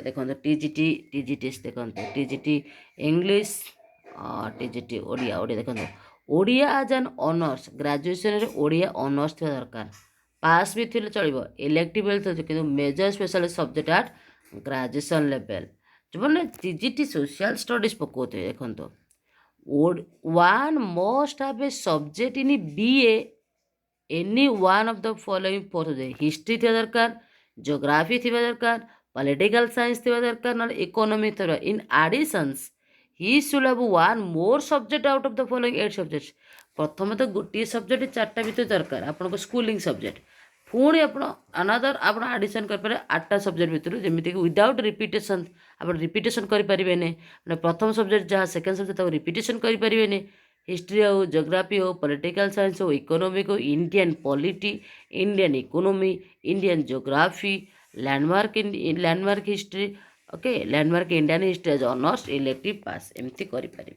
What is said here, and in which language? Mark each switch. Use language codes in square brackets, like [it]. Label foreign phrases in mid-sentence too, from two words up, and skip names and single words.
[or] ଦେଖନ୍ତୁ TGT ଦେଖନ୍ତୁ TGT ଇଂଲିଶ, TGT ଓଡ଼ିଆ ଦେଖନ୍ତୁ ଓଡ଼ିଆ [en] as an honours. [or] ଗ୍ରାଜୁଏସନରେ ଓଡ଼ିଆ ଅନର୍ସ ଥିବା ଦରକାର। ପାସ୍ ବି ଥିଲେ ଚଳିବ, ଇଲେକ୍ଟିଭ କିନ୍ତୁ [en] major special subject at graduation level. [or] ଯେଉଁମାନେ TGT [en] social studies [or] ପକାଉଥିବେ ଦେଖନ୍ତୁ [en] one must have a subject in BA any one of the following four। [or] ହିଷ୍ଟ୍ରି ଥିବା ଦରକାର, ଜିଓଗ୍ରାଫି ଥିବା ଦରକାର, [en] political science [or] ଥିବା ଦରକାର, ନହେଲେ ଇକୋନୋମିକ୍ ଥିବା। [en] in additions he should have one more subject out of the following 8 subjects। [or] ପ୍ରଥମେ ତ ଗୋଟିଏ ସବଜେକ୍ଟ 4ଟା ଭିତରେ ଦରକାର ଆପଣଙ୍କ [en] schooling subject. [or] ପୁଣି ଆପଣ ଆନାଦର ଆପଣ ଆଡ଼ିସନ୍ କରିପାରିବେ 8ଟା ସବଜେକ୍ଟ ଭିତରୁ, ଯେମିତିକି [en] without repetition [or] ଆପଣ ରିପିଟେସନ୍ କରିପାରିବେନି ମାନେ ପ୍ରଥମ ସବଜେକ୍ଟ ଯାହା [en] second subject [or] ତାକୁ ରିପିଟେସନ୍ କରିପାରିବେନି ହିଷ୍ଟ୍ରି ହଉ ଜୋଗ୍ରାଫି ହଉ [en] political science [or] ହଉ ଇକୋନୋମିକ୍ ହଉ [en] Indian polity Indian economy Indian geography landmark history okay landmark Indian history as honours elective pass [or] ଏମିତି କରିପାରିବେ।